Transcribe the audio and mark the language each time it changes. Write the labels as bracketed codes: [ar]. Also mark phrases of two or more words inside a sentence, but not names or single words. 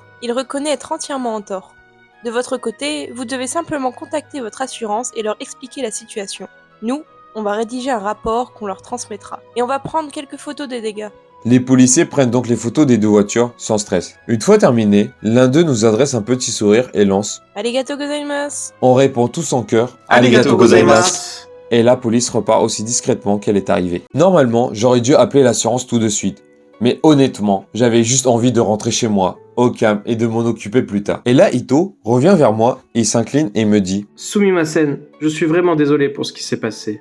[fr] Il reconnaît être entièrement en tort. De votre côté, vous devez simplement contacter votre assurance et leur expliquer la situation. Nous, on va rédiger un rapport qu'on leur transmettra. Et on va prendre quelques photos des dégâts. Les policiers prennent donc les photos des deux voitures, sans stress. Une fois terminé, l'un d'eux nous adresse un petit sourire et lance. [ja] ありがとうございます. [fr] On répond tous en chœur. [ja] ありがとうございます. [fr] Et la police repart aussi discrètement qu'elle est arrivée. Normalement, j'aurais dû appeler l'assurance tout de suite. Mais honnêtement, j'avais juste envie de rentrer chez moi, au calme, et de m'en occuper plus tard. Et là, Ito revient vers moi, il s'incline et me dit Sumimasen, je suis vraiment désolé pour ce qui s'est passé.